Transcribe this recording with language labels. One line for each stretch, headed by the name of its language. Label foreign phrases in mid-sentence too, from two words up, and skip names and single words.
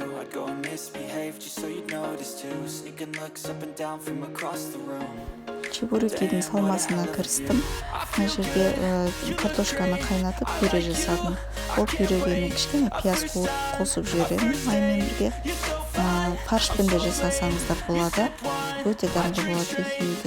English: I'd go and misbehave just so you'd notice too. Sneaking looks up and down from across the room.
Kazakh: Чебурекидің салмасына кірістім. Мына жерде картошканы қайнатып пюре жасадым. Ол пюреге мен кішкене пияз қосып жіберемін маймен бірге. Фаршпен де жасасаңыздар болады. Өте дәмді болады екеуі.